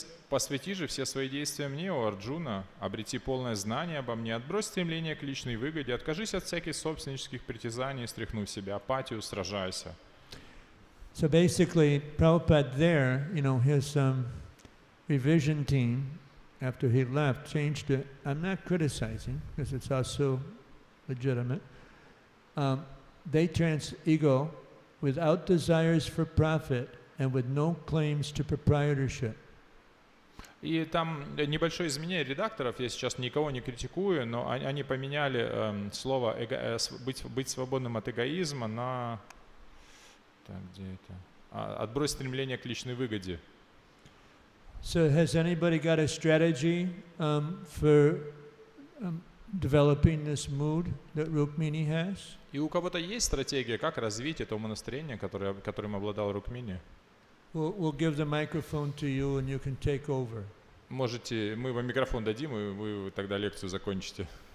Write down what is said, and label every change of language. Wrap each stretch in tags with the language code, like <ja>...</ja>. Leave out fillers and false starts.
<ru>Посвяти же все свои действия мне, о Арджуна, обрети полное знание обо мне, отбрось стремление к личной выгоде, откажись от всяких собственнических притязаний, стряхнув в себя апатию, сражайся.</ru> <en>So basically, Prabhupada there, his revision team, after he left, changed it. I'm not criticizing, because it's also legitimate. They ego without desires for profit and with no claims to proprietorship.</en> <ru>И там небольшое изменение редакторов, я сейчас никого не критикую, но они поменяли слово быть свободным от эгоизма на... Так, где это? Отбрось стремление к личной выгоде.</ru> <en>So has anybody got a strategy for developing this mood that Rukmini has?</en> <ru>И у кого-то есть стратегия, как развить это умонастроение, которым обладал Рукмини?</ru> <en>We'll give the microphone to you and you can take over.</en> <ru>Мы вам микрофон дадим, и вы тогда лекцию закончите.</ru>